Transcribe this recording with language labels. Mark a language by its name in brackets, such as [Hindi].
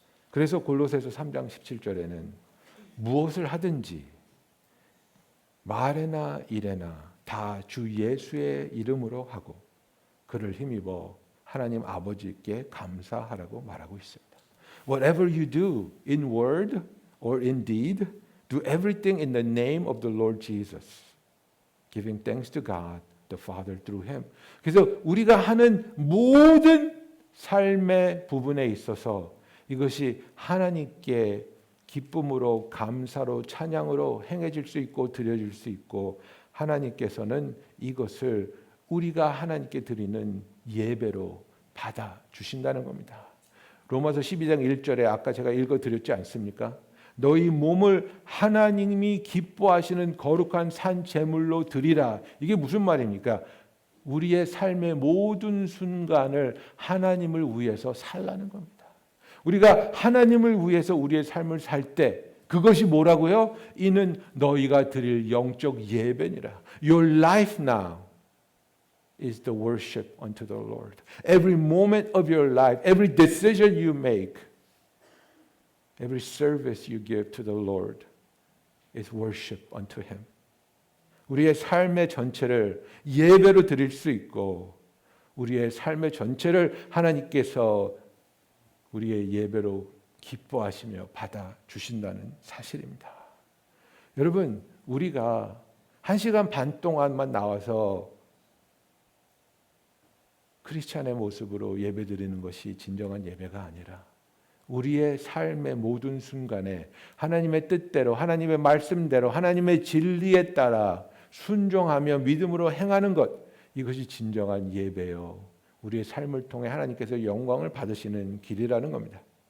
[Korean] 그래서 골로새서 3장 17절에는 무엇을 하든지 말에나 일에나 다 주 예수의 이름으로 하고 그를 힘입어 하나님 아버지께 감사하라고 말하고 있습니다. [English] Whatever you do in word or in deed, do everything in the name of the Lord Jesus, giving thanks to God the Father through Him. [Korean] 그래서 우리가 하는 모든 삶의 부분에 있어서 이것이 하나님께 기쁨으로, 감사로, 찬양으로 행해질 수 있고 드려질 수 있고, 하나님께서는 이것을 우리가 하나님께 드리는 예배로 받아 주신다는 겁니다. 로마서 12장 1절에 아까 제가 읽어드렸지 않습니까? 너희 몸을 하나님이 기뻐하시는 거룩한 산 제물로 드리라. 이게 무슨 말입니까? 우리의 삶의 모든 순간을 하나님을 위해서 살라는 겁니다. 우리가 하나님을 위해서 우리의 삶을 살 때 그것이 뭐라고요? 이는 너희가 드릴 영적 예배니라. [English] Your life now is the worship unto the Lord. Every moment of your life, every decision you make, every service you give to the Lord is worship unto Him. [Korean] 우리의 삶의 전체를 예배로 드릴 수 있고 우리의 삶의 전체를 하나님께서 우리의 예배로 기뻐하시며 받아 주신다는 사실입니다. 여러분, 우리가 1시간 반 동안만 나와서 크리스찬의 모습으로 예배드리는 것이 진정한 예배가 아니라 우리의 삶의 모든 순간에 하나님의 뜻대로, 하나님의 말씀대로, 하나님의 진리에 따라 순종하며 믿음으로 행하는 것, 이것이 진정한 예배요, 우리의 삶을 통해 하나님께서 영광을 받으시는 길이라는 겁니다.